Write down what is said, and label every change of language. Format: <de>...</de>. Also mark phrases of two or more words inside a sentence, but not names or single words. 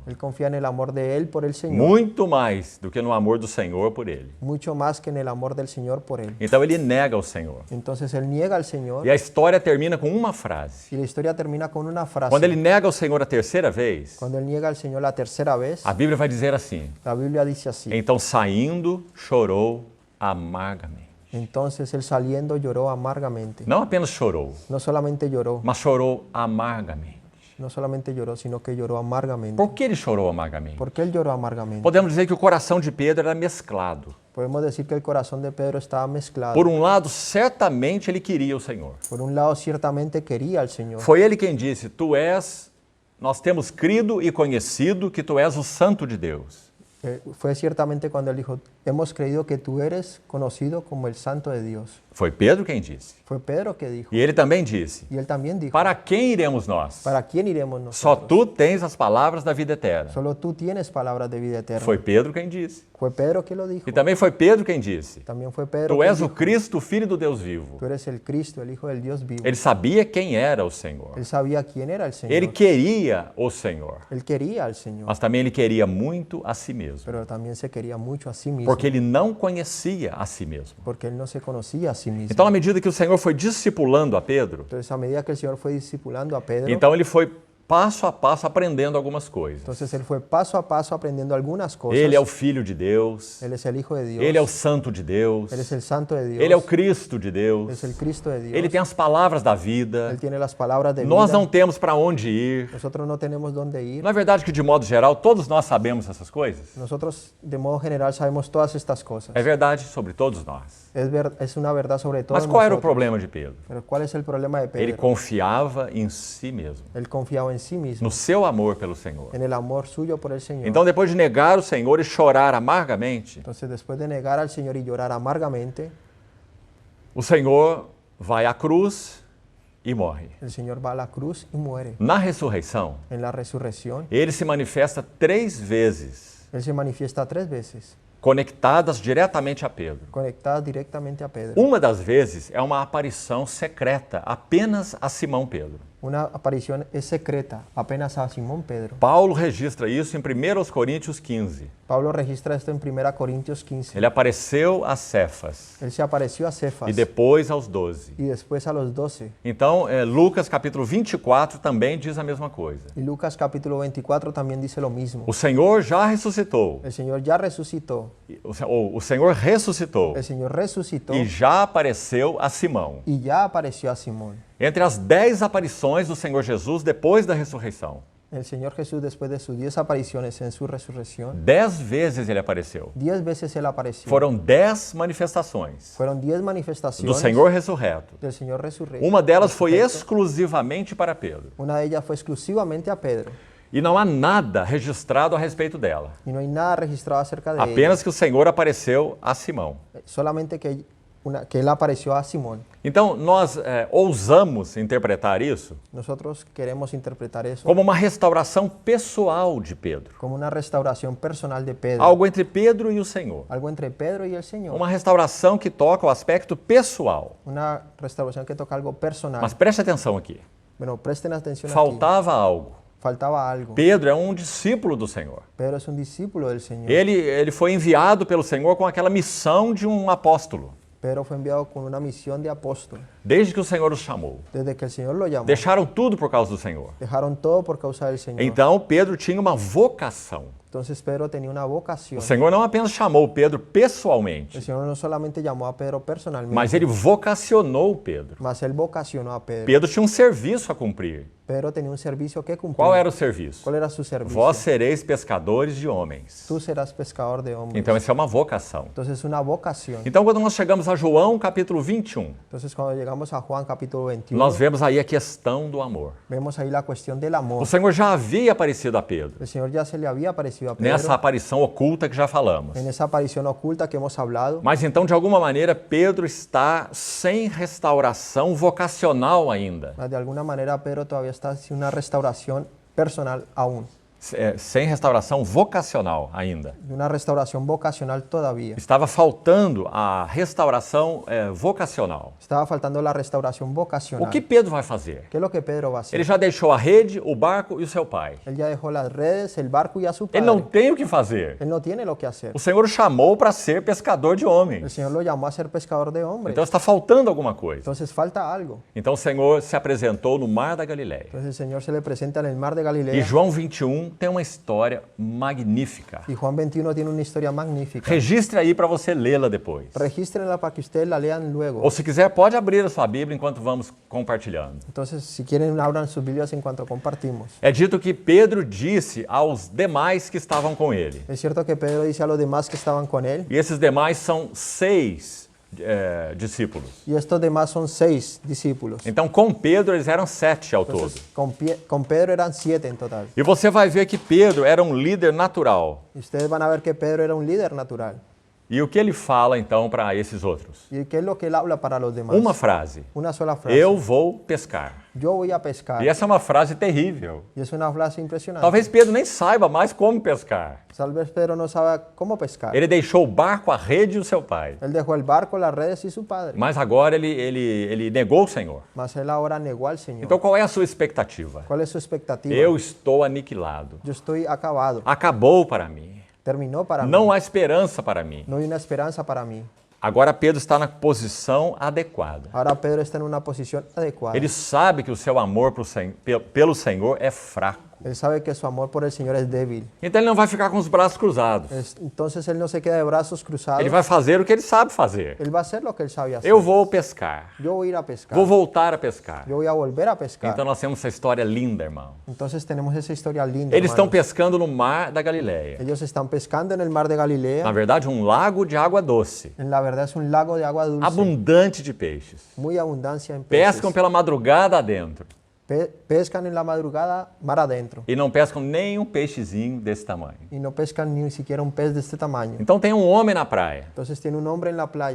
<es>Él confía en el amor de él por el Señor,</es> <pt>Muito mais do que no amor do Senhor por ele.</pt> <es>mucho más que en el amor del Señor por él.</es> <pt>Então ele nega o Senhor.</pt> <es>Entonces él niega al Señor</es> <pt>E a história termina com uma frase.</pt> <es>y la historia termina con una frase.</es> <pt>Quando ele nega o Senhor a terceira vez,</pt> <es>Cuando él niega al Señor la tercera vez,</es> <pt>a Bíblia vai dizer assim:</pt> <es>la Biblia dice así.</es> <pt>então saindo, chorou amargamente.</pt> <es>Entonces él saliendo lloró amargamente.</es> <pt>Não apenas chorou,</pt> <es>No solamente lloró,</es> <pt>mas chorou amargamente.</pt> <es>no solamente lloró, sino que lloró amargamente.</es> <pt>Por que ele chorou amargamente?</pt> <es>¿Por qué él lloró amargamente?</es> <pt>Podemos dizer que o coração de Pedro era mesclado.</pt> <es>Podemos decir que el corazón de Pedro estaba mezclado.</es> <pt>Por um lado, certamente ele queria o Senhor.</pt> <es>Por un lado, ciertamente quería al Señor.</es> <pt>Foi ele quem disse: nós temos crido e conhecido que tu és o Santo de Deus.</pt> <es>Fue ciertamente cuando él dijo, hemos creído que tú eres conocido como el Santo de Dios.</es> <pt>Foi Pedro quem disse.</pt> <es>Fue Pedro que dijo.</es> <pt>E ele também disse:</pt> <es>Y él también dijo,</es> <pt>Para quem iremos nós?</pt> <es>¿para quién iremos</es> <pt>Só</pt> <es>nosotros?</es> <pt>tu tens as palavras da vida eterna.</pt> <es>Solo tú tienes palabras de vida eterna.</es> <pt>Foi Pedro quem disse.</pt> <es>Fue Pedro que lo dijo.</es> <pt>E também foi Pedro quem disse:</pt> <es>También fue Pedro</es> <pt>Tu</pt> <es>que</es> <pt>és o</pt> <es>dijo,</es> <pt>Cristo, Filho do Deus vivo.</pt> <es>tú eres el Cristo, el Hijo del Dios vivo.</es> <pt>Ele sabia quem era o Senhor.</pt> <es>Él sabía quién era el Señor.</es> <pt>Ele queria o Senhor.</pt> <es>Él quería al Señor,</es> <pt>Mas também ele queria muito a si mesmo.</pt> <es>pero también se quería mucho a sí mismo,</es> <pt>Porque ele não conhecia a si mesmo.</pt> <es>porque él no se conocía a sí mismo.</es> <pt>Então, à medida que o Senhor foi discipulando a Pedro,</pt> <es>Entonces, a medida que el Señor fue discipulando a Pedro,</es> <pt>então ele foi passo a passo aprendendo algumas coisas.</pt> <es>entonces él fue paso a paso aprendiendo algunas cosas.</es> <pt>Ele é o Filho de Deus.</pt> <es>Él es el Hijo de Dios.</es> <pt>Ele é o Santo de Deus.</pt> <es>Él es el Santo de Dios.</es> <pt>Ele é o Cristo de</pt> <es>Él</es> <pt>Deus.</pt> <es>es el Cristo de Dios.</es> <pt>Ele tem as palavras da vida.</pt> <es>Él tiene las palabras de</es> <pt>Nós</pt> <es>vida.</es> <pt>não temos para onde ir.</pt> <es>Nosotros no tenemos dónde ir.</es> <pt>Não é verdade que, de modo geral, todos nós sabemos essas coisas?</pt> <es>Nosotros, de modo general, sabemos todas estas cosas.</es> <pt>É verdade sobre todos nós.</pt> <es>Es una verdad sobre todos</es> <pt>Mas qual era o</pt> <es>nosotros.</es> <pt>problema de Pedro?</pt> <es>Pero ¿cuál es el problema de</es> <pt>Ele</pt> <es>Pedro?</es> <pt>confiava em si mesmo,</pt> <es>Él confiaba en sí mismo,</es> <pt>no seu amor pelo Senhor.</pt> <es>en el amor suyo por el Señor.</es> <pt>Então, depois de negar o Senhor e chorar amargamente,</pt> <es>Entonces, después de negar al Señor y llorar amargamente,</es> <pt>o Senhor vai à cruz e morre.</pt> <es>el Señor va a la cruz y muere.</es> <pt>Na ressurreição,</pt> <es>En la resurrección,</es> <pt>ele se manifesta 3 vezes,</pt> <es>Él se manifiesta 3 veces,</es> <pt>conectadas diretamente a Pedro.</pt> <es>conectada directamente a Pedro.</es> <pt>Uma das vezes é uma aparição secreta apenas a Simão Pedro.</pt> <es>Una aparición es secreta, apenas a Simón Pedro.</es> <pt>Paulo registra isso em 1 Coríntios 15.</pt> <es>Pablo registra esto en 1 Corintios 15.</es> <pt>Ele apareceu a Cefas</pt> <es>Él se apareció a Cefas</es> <pt>e depois aos 12.</pt> <es>y después a los 12.</es> <pt>Então, Lucas capítulo 24 também diz a mesma coisa.</pt> <es>Y Lucas capítulo 24 también dice lo mismo.</es> <pt>O Senhor já ressuscitou.</pt> <es>El Señor ya resucitó.</es> <pt>O Senhor ressuscitou</pt> <es>El Señor resucitó</es> <pt>e já apareceu a Simão.</pt> <es>y ya apareció a Simón.</es> <pt>Entre as 10 aparições do Senhor Jesus depois da ressurreição,</pt> <es>El Señor Jesús, después de sus 10 apariciones en su resurrección,</es> <pt>10 vezes ele apareceu.</pt> <es>10 veces Él apareció.</es> <pt>Foram 10 manifestações</pt> <es>Fueron 10</es> <pt>do</pt> <es>manifestaciones</es> <pt>Senhor ressurreto.</pt> <es>del Señor resurrecto.</es> <pt>Uma delas foi</pt> <es>resurrecto.</es> <pt>exclusivamente para Pedro.</pt> <es>Una de ellas fue exclusivamente a Pedro.</es> <pt>E não há nada registrado a respeito dela.</pt> <es>Y no hay nada registrado acerca de</es> <pt>Apenas que o Senhor apareceu a Simão.</pt> <es>ella. Solamente que Él apareció a Simón.</es> <pt>Então, nós ousamos interpretar isso</pt> <es>Nosotros queremos interpretar eso</es> <pt>como uma restauração pessoal de Pedro.</pt> <es>como una restauración personal de Pedro.</es> <pt>Algo entre Pedro e o Senhor.</pt> <es>Algo entre Pedro y el Señor.</es> <pt>Uma restauração que toca o aspecto pessoal.</pt> <es>Una restauración que toca algo personal.</es> <pt>Mas preste atenção aqui.</pt> <es>Bueno, presten atención aquí.</es> <pt>Faltava algo.</pt> <es>Faltaba algo.</es> <pt>Pedro é um discípulo do Senhor.</pt> <es>Pedro es un discípulo del Señor.</es> <pt>Ele foi enviado pelo Senhor com aquela missão de um apóstolo.</pt> <es>Pedro fue enviado con una misión de apóstol.</es> <pt>Desde que o Senhor os chamou.</pt> <es>Desde que el Señor lo llamó,</es> <pt>Deixaram tudo por causa do Senhor.</pt> <es>dejaron todo por causa del Señor.</es> <pt>Então, Pedro tinha uma vocação.</pt> <es>Entonces Pedro tenía una vocación.</es> <pt>O Senhor não apenas chamou Pedro pessoalmente,</pt> <es>El Señor no solamente llamó a Pedro personalmente,</es> <pt>mas ele vocacionou Pedro.</pt> <es>mas él vocacionó a Pedro.</es> <pt>Pedro tinha um serviço a cumprir.</pt> <es>Pedro tenía un servicio que cumplir.</es> <pt>Qual era o serviço?</pt> <es>¿Cuál era su servicio?</es> <pt>Vós sereis pescadores de homens.</pt> <es>Tú serás pescador de hombres.</es> <pt>Então, essa é uma vocação.</pt> <es>Entonces una vocación.</es> <pt>Então, quando nós chegamos a João capítulo 21,</pt> <es>Entonces cuando llegamos a Juan capítulo 21,</es> <pt>nós vemos aí a questão do amor.</pt> <es>vemos ahí la cuestión del amor.</es> <pt>O Senhor já havia aparecido a Pedro,</pt> <es>El Señor ya se le había aparecido a Pedro</es> <pt>nessa aparição oculta que já falamos.</pt> <es>en esa aparición oculta que hemos hablado.</es> <pt>Mas então, de alguma maneira, Pedro está sem restauração vocacional ainda.</pt> <es>Mas de alguna manera Pedro todavía está sin una restauración personal aún.</es> <pt>Sem restauração vocacional ainda.</pt> <es>De una restauración vocacional todavía.</es> <pt>Estava faltando a restauração vocacional.</pt> <es>Estaba faltando la restauración vocacional.</es> <pt>O que Pedro vai fazer?</pt> <es>¿Qué es lo que Pedro va a hacer?</es> <pt>Ele já deixou a rede, o barco e o seu pai.</pt> <es>Él ya dejó las redes, el barco y a su padre.</es> <pt>Ele não tem o que fazer.</pt> <es>Él no tiene lo que hacer.</es> <pt>O Senhor o chamou para ser pescador de</pt> <es>El</es> <pt>homens.</pt> <es>Señor lo llamó a ser pescador de hombres.</es> <pt>Então está faltando alguma coisa.</pt> <es>Entonces falta algo.</es> <pt>Então o Senhor se apresentou no Mar da Galileia.</pt> <es>Entonces el Señor se le presenta en el mar de</es> <pt>E</pt> <es>Galilea.</es> <pt>João 21 tem uma história magnífica.</pt> <es>Y Juan 21 tiene una historia magnífica.</es> <pt>Registre aí para você lê-la depois.</pt> <es>Regístrenla para que ustedes la lean luego.</es> <pt>Ou se quiser, pode abrir a sua Bíblia enquanto vamos compartilhando.</pt> <es>Entonces, si quieren, abran sus Biblias en cuanto compartimos.</es> <pt>É dito que Pedro disse aos demais que estavam com ele.</pt> <es>Es cierto que Pedro dice a los demás que estaban con él,</es> <pt>E esses demais são 6 discípulos.</pt> <es>Y estos demás son 6 discípulos.</es> <pt>Então, com Pedro, eles eram 7 ao todo.</pt> <es>Entonces, con Pedro eran 7 en total.</es> <pt>E você vai ver que Pedro era um líder natural.</pt> <es>Y ustedes van a ver que Pedro era un líder natural.</es> <pt>E o que ele fala, então, para esses outros?</pt> <es>¿Y qué es lo que él habla para los demás?</es> <pt>Uma frase.</pt> <es>Una sola frase.</es> <pt>Eu vou pescar.</pt> <es>Yo voy a pescar.</es> <pt>E essa é uma frase terrível.</pt> <es>Y es una frase impresionante.</es> <pt>Talvez Pedro nem saiba mais como pescar.</pt> <es>Tal vez Pedro no sabe cómo pescar.</es> <pt>Ele deixou o barco, a rede e o seu pai.</pt> <es>Él dejó el barco, las redes y su padre.</es> <pt>Mas agora ele negou o Senhor.</pt> <es>Mas él ahora negó al Señor.</es> <pt>Então qual é a sua expectativa?</pt> <es>¿Cuál es su expectativa?</es> <pt>Eu estou aniquilado.</pt> <es>Yo estoy acabado.</es> <pt>Acabou para mim.</pt> <es>Terminó para mí.</es> <pt>Não há esperança para mim.</pt> <es>No hay una esperanza para mí.</es> <pt>Agora Pedro está na posição adequada.</pt> <es>Ahora Pedro está en una posición adecuada.</es> <pt>Ele sabe que o seu amor pelo Senhor é fraco.</pt> <es>Él sabe que su amor por el Señor es débil.</es> <pt>Então ele não vai ficar com os braços cruzados.</pt> <es>Entonces él no se queda de brazos cruzados.</es> <pt>Ele vai fazer o que ele sabe fazer.</pt> <es>Él va a hacer lo que él sabe hacer.</es> <pt>Eu vou pescar.</pt> <es>Yo voy a ir a pescar.</es> <pt>Vou voltar a pescar.</pt> <es>Yo voy a volver a pescar.</es> <pt>Então nós temos essa história linda, irmão.</pt> <es>Entonces tenemos esa historia linda.</es> <pt>Eles estão</pt> <es>hermanos.</es> <pt>pescando no mar da Galileia.</pt> <es>Ellos están pescando en el mar de Galilea.</es> <pt>Na verdade, um lago de água doce,</pt> <es>En la verdad es un lago de agua dulce.</es> <pt>abundante de peixes.</pt> <es>Muy abundancia en peces.</es> <pt>Pescam pela madrugada adentro</pt> <es>Pescan en la madrugada mar adentro.</es> <pt>e não pescam nem um peixezinho desse tamanho.</pt> <es>Y no pescan ni siquiera un pez de este tamaño.</es> <pt>Então tem um homem na praia</pt> <es>Entonces tiene un hombre en la playa</es>